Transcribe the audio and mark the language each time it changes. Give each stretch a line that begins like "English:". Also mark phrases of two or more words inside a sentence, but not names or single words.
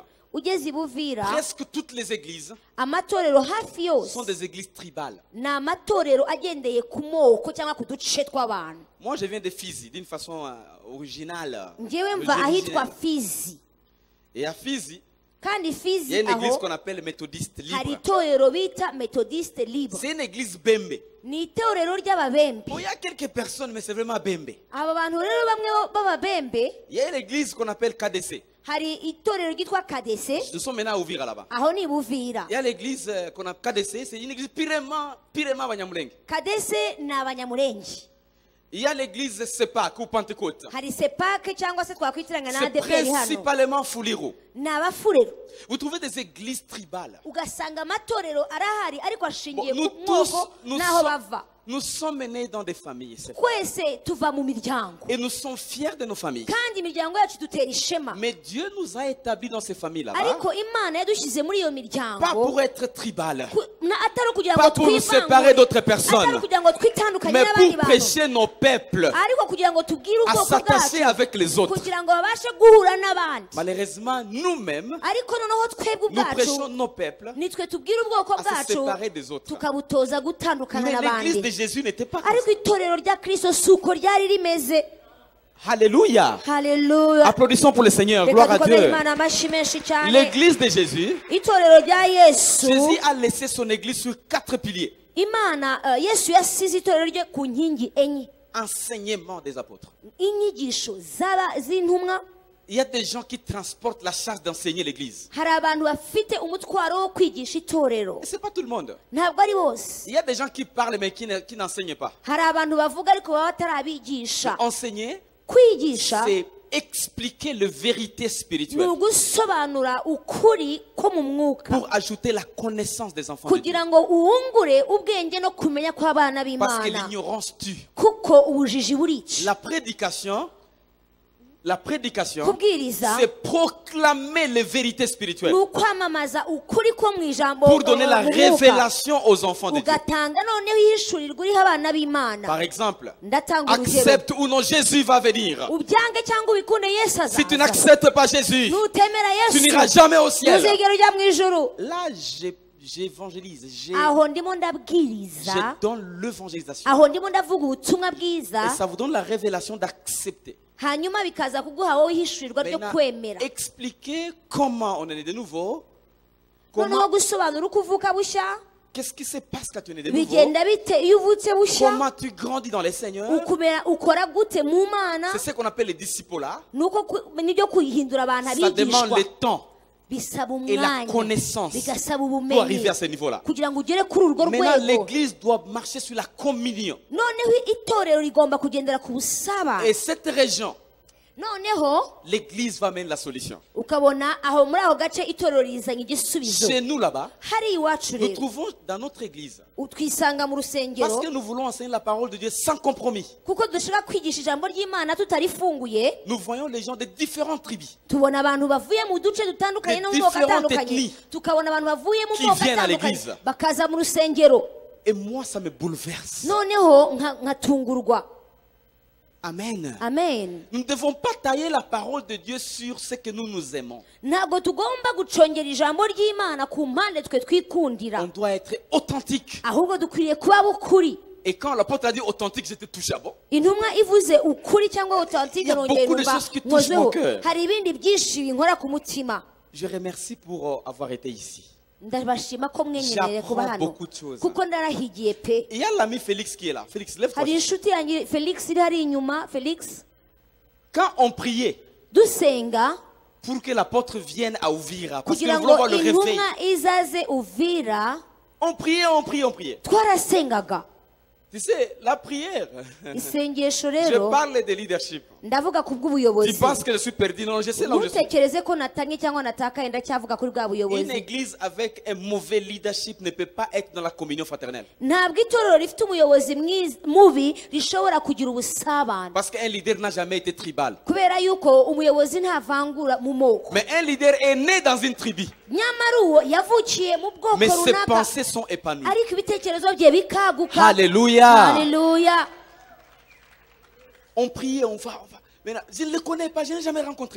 Kinyarwanda: ugeze ibuvira
French: presque toutes les églises
Kinyarwanda: amatorero hafi yose
French: sont des églises tribales.
Kinyarwanda: ni amatorero agendeye ku moko cyangwa ku duce tw'abantu
French: Moi je viens de Fizi d'une façon originale.
Kinyarwanda: ngewe mva ahitwa
French: originelle. fizi Et à Fizi,
Kinyarwanda: kandi
French: il y a fizi une église
Kinyarwanda: aho
French: qu'on appelle méthodiste
Kinyarwanda: hari
French: libre.
Kinyarwanda: itorero bita
French: methodiste libre C'est une église Bembe.
Kinyarwanda: ni itorero ry'ababembe
French: Bon, il y a quelques personnes, mais c'est vraiment Bembe.
Kinyarwanda: aba bantu rero bamwe b'ababembe
French: Il y a une église qu'on appelle KDC.
Kinyarwanda: hari itorero ryitwa kadese
French: Nous sommes maintenant à Ouvira là-bas.
Kinyarwanda: aho ni buvira
French: Il y a l'église qu'on appelle KDC, c'est une église pirement Banyamulenge.
Kinyarwanda: kadese ni abanyamurenge
French: Il y a l'église Sepak ou Pentecôte.
Kinyarwanda: hari sepake cyangwa se twakwitiranya na
French: C'est
Kinyarwanda: adeperi hano
French: principalement Fuliro.
Kinyarwanda: ni abafurero
French: Vous trouvez des églises tribales.
Kinyarwanda: ugasanga amatorero arahari ariko
French: Bon,
Kinyarwanda: ashingiye
French: nous
Kinyarwanda: ku
French: tous,
Kinyarwanda: moko n'aho bava
French: nous sommes nés dans des familles.
Kinyarwanda: twese tuva mu miryango
French: Et nous sommes fiers de nos familles.
Kinyarwanda: kandi imiryango yacu dutera ishema
French: Mais Dieu nous a établis dans ces familles-là.
Kinyarwanda: ariko imana yadushyize muri iyo
French: Pas
Kinyarwanda: miryango
French: pour être tribal.
Kinyarwanda: atari ukugira ngo
French: Pas pour nous séparer d'autres
Kinyarwanda: atari
French: personnes.
Kinyarwanda: ukugira ngo twitandukanye
French: Mais
Kinyarwanda: n'abandi
French: pour
Kinyarwanda: bantu
French: prêcher nos peuples
Kinyarwanda: ariko kugira ngo tubwire
French: à
Kinyarwanda: ubwoko
French: s'attacher
Kinyarwanda: bwacu
French: avec les autres.
Kinyarwanda: kugira ngo babashe guhura n'abandi
French: Malheureusement, nous-mêmes,
Kinyarwanda: ariko noneho twebwe
French: nous
Kinyarwanda: ubwacu
French: prêchons nos peuples
Kinyarwanda: nitwe tubwire ubwoko
French: à se
Kinyarwanda: bwacu
French: séparer des autres.
Kinyarwanda: tukabutoza gutandukana
French: Mais l'église de
Kinyarwanda: n'abandi
French: Jésus n'était pas comme
Kinyarwanda: ariko itorero rya kristo si uko ryari rimeze
French: ça. Alléluia.
Kinyarwanda: haleluya
French: Applaudissons pour le Seigneur.
Kinyarwanda: reka
French: Gloire à
Kinyarwanda: dukomere
French: Dieu.
Kinyarwanda: imana amashyi menshi cyane
French: L'église de Jésus,
Kinyarwanda: itorero rya yesu
French: Jésus a laissé son église sur 4 piliers.
Kinyarwanda: imana yesu yasize itorero rye ku nkingi enye.
French: Enseignement des apôtres.
Kinyarwanda: Inyigisho z'intumwa.
French: Il y a des gens qui transportent la charge d'enseigner l'église.
Kinyarwanda: Hari abantu bafite umutwaro wo kwigisha itorero.
French: Et c'est pas tout le monde.
Kinyarwanda: Ntabwo ari bose.
French: Il y a des gens qui parlent mais qui n'enseignent pas.
Kinyarwanda: Hari abantu bavuga ariko baba batarabigisha.
French: Enseigner,
Kinyarwanda: Kwigisha
French: c'est expliquer la vérité
Kinyarwanda: ni
French: spirituelle
Kinyarwanda: ugusobanura ukuri ko mu mwuka
French: pour ajouter la connaissance des enfants de Dieu.
Kinyarwanda: kugira ngo uwungure ubwenge no kumenya kw'abana
French: Parce que
Kinyarwanda: b'Imana,
French: l'ignorance tue.
Kinyarwanda: kuko ubujiji burica.
French: La prédication,
Kinyarwanda: Kubwiriza
French: c'est proclamer les vérités spirituelles
Kinyarwanda: ni ukwamamaza ukuri ko mu ijambo
French: pour donner la
Kinyarwanda: mu mwuka,
French: révélation aux enfants de Dieu.
Kinyarwanda: ugatanga noneho ihishurirwa uriho abana b'Imana.
French: Par exemple,
Kinyarwanda: Ndatanga urugero.
French: accepte ou non, Jésus va venir.
Kinyarwanda: Ubyange cyangwa ubikunde Yesu
French: Si tu
Kinyarwanda: azaza.
French: n'acceptes pas Jésus,
Kinyarwanda: Nutemera
French: tu
Kinyarwanda: Yesu
French: n'iras jamais au ciel.
Kinyarwanda: ntuzigera ujya mu ijuru.
French: Là, j'évangélise,
Kinyarwanda: Aho ndimo
French: je
Kinyarwanda: ndabwiriza,
French: donne l'évangélisation.
Kinyarwanda: aho ndimo ndavuga ubutumwa
French: Et
Kinyarwanda: bwiza,
French: ça vous donne la révélation d'accepter.
Kinyarwanda: hanyuma bikaza kuguha wowe ihishurirwa ryo
French: Maintenant,
Kinyarwanda: kwemera.
French: expliquer comment on est né de nouveau.
Kinyarwanda: Noneho
French: Comment,
Kinyarwanda: gusobanura uko uvuka bushya,
French: qu'est-ce qui se passe quand tu es né de nouveau?
Kinyarwanda: bigenda bite iyo uvutse bushya,
French: Comment tu grandis dans les Seigneurs?
Kinyarwanda: ukora gute mu Mana.
French: C'est ce qu'on appelle les disciples là.
Kinyarwanda: Nibyo kuyihindura abantu
French: Ça demande
Kinyarwanda: abigishwa.
French: le temps
Kinyarwanda: Bisaba
French: et la
Kinyarwanda: umwanya,
French: connaissance
Kinyarwanda: bigasaba
French: pour
Kinyarwanda: ubumenyi
French: arriver à ce niveau-là.
Kinyarwanda: kugira ngo ugere kuri urwo
French: Maintenant,
Kinyarwanda: rwego.
French: l'église doit marcher sur la communion.
Kinyarwanda: Noneho itorero rigomba kugendera ku busaba.
French: Et cette région,
Kinyarwanda: Noneho
French: l'église va mener la solution.
Kinyarwanda: ukabona aho muri aho gace itorero rizanye igisubizo.
French: Chez nous là-bas,
Kinyarwanda: Hari iwacu
French: nous
Kinyarwanda: rero
French: trouvons dans notre église,
Kinyarwanda: twisanga mu
French: parce
Kinyarwanda: rusengero
French: que nous voulons enseigner la parole de Dieu sans compromis.
Kinyarwanda: kuko dushaka kwigisha ijambo ry'Imana tutarifunguye.
French: Nous voyons les gens de différentes tribus
Kinyarwanda: Tubona abantu bavuye mu duce dutandukanye no mu moko
French: différentes
Kinyarwanda: atandukanye,
French: ethnies
Kinyarwanda: tukabona abantu bavuye mu
French: qui
Kinyarwanda: moko
French: viennent à
Kinyarwanda: atandukanye
French: l'église.
Kinyarwanda: bakaza mu rusengero.
French: et moi ça me bouleverse.
Kinyarwanda: Noneho nkatungurwa.
French: Amen.
Kinyarwanda: Amen.
French: Nous ne devons pas tailler la parole de Dieu sur ce que nous aimons.
Kinyarwanda: Ntabwo tugomba gucongera ijambo ry'Imana ku mpande twe twikundira,
French: On doit être authentique.
Kinyarwanda: ahubwo dukwiriye kuba bukuri.
French: Et quand l'apôtre a dit authentique, j'étais touché à bon.
Kinyarwanda: Intumwa ivuze ukuri cyangwa authentique,
French: Il y a
Kinyarwanda: nongeye
French: beaucoup de
Kinyarwanda: numva
French: choses qui touchent mon
Kinyarwanda: nkozeho.
French: cœur.
Kinyarwanda: Hari ibindi byinshi binkora ku mutima.
French: Je remercie pour avoir été ici.
Kinyarwanda: Ndabashima ko mwenyemereye kuba
French: J'apprends
Kinyarwanda: hano
French: beaucoup de choses.
Kinyarwanda: kuko ndarahigiye pe.
French: Il y a l'ami Félix qui est là. Félix, lève-toi.
Kinyarwanda: Hari inshuti yanjye Felix iri hari inyuma. Felix,
French: Quand on priait
Kinyarwanda: dusenga
French: pour que l'apôtre vienne à Uvira, parce que
Kinyarwanda: kugira
French: nous voulons
Kinyarwanda: ngo
French: voir le réveil,
Kinyarwanda: intumwa izaze Uvira,
French: on priait.
Kinyarwanda: twarasengaga.
French: Tu sais, la prière,
Kinyarwanda: Isengesho
French: je
Kinyarwanda: rero
French: parle de leadership.
Kinyarwanda: ndavuga ku
French: Tu
Kinyarwanda: bw'ubuyobozi.
French: penses que je suis perdu? Non, je sais là où je suis.
Kinyarwanda: Ntutekereze ko natanye cyangwa natakaye, ndacyavuga kuri bwa
French: Une
Kinyarwanda: buyobozi.
French: église avec un mauvais leadership ne peut pas être dans la communion fraternelle.
Kinyarwanda: Ntabwo itorero rifite umuyobozi mubi rishobora kugira ubusabane,
French: Parce qu'un leader n'a jamais été tribal.
Kinyarwanda: kubera yuko umuyobozi ntavangura mu moko.
French: Mais un leader est né dans une tribu.
Kinyarwanda: Nyamara uwo yavukiye mu bwoko
French: Mais ses
Kinyarwanda: runaka,
French: pensées sont épanouies.
Kinyarwanda: ariko ibitekerezo bye bikaguka.
French: Alléluia.
Kinyarwanda: Haleluya.
French: On priait, on va. Maintenant, je ne le connais pas, je ne l'ai jamais rencontré.